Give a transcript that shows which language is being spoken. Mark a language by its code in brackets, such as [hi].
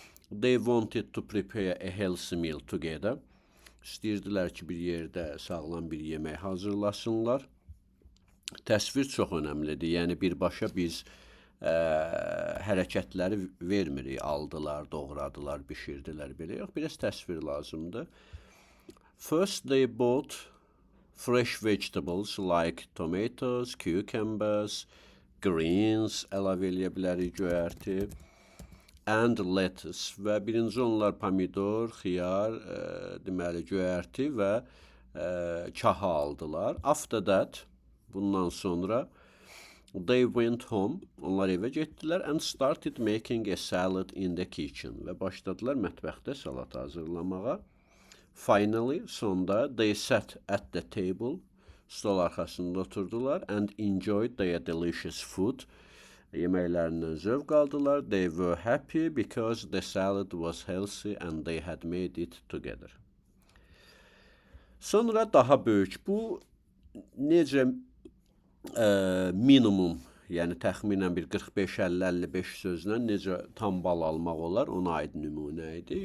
[en] They wanted to prepare a healthy meal together. [az] İstəyirdilər ki, bir yerdə sağlam bir yemək hazırlasınlar. Təsvir çox önəmlidir. Yəni, birbaşa biz hərəkətləri vermirik. Aldılar, doğradılar, bişirdilər. Belə yox, biraz təsvir lazımdır. [en] First, they bought fresh vegetables like tomatoes, cucumbers, greens, [az] əlavə eləyə bilərik göyərti, [en] and lettuce. [az] Və birinci onlar pomidor, xiyar, deməli göyərti və kahı aldılar. [en] After that, [az] bundan sonra [en] they went home, [az] onlar evə getdilər [en] and started making a salad in the kitchen. [az] Və başladılar mətbəxdə salat hazırlamağa. [en] Finally, [az] sonda [en] they sat at the table, [az] stol arxasında oturdular [en] and enjoyed their delicious food. [az] Yeməklərindən zövq aldılar. [en] They were happy because the salad was healthy and they had made it together. [az] Sonra daha böyük. Bu necə minimum, yəni təxminən bir 45-50-55 sözlə necə tam bal almaq olar, ona aid nümunə idi.